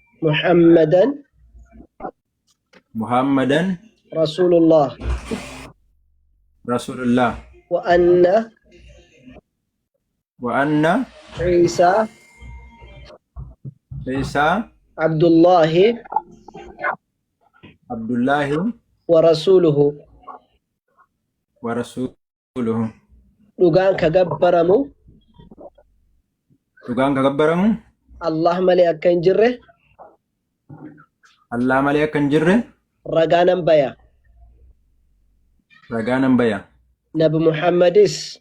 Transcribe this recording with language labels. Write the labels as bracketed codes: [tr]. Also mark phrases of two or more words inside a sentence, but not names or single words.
[ar] محمدا رسول الله وأن عيسى عبد الله ورسوله [om] dhugaan ka gabbaramu Allah malee akka hin jirre ragaa nan baya Nabi Muhammadis